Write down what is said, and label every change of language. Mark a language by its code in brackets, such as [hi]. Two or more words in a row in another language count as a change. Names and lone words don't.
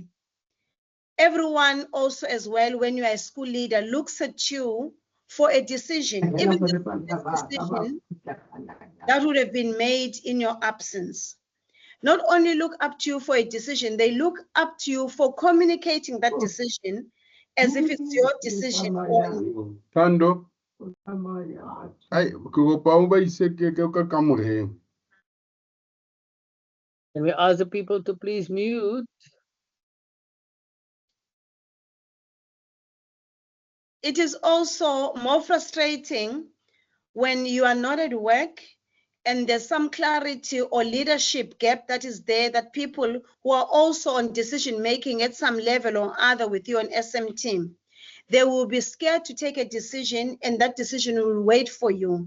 [en] Everyone also as well, when you are a school leader, looks at you for a decision, even the decision that would have been made in your absence. Not only look up to you for a decision, they look up to you for communicating that decision as if it's your decision only. Thando. [tn] Ai, ke kopa o ba ise ke ka kamoreng. [en] Can we ask the people to please mute? It is also more frustrating when you are not at work and there's some clarity or leadership gap that is there, that people who are also on decision making at some level or other with you on SM team, they will be scared to take a decision, and that decision will wait for you.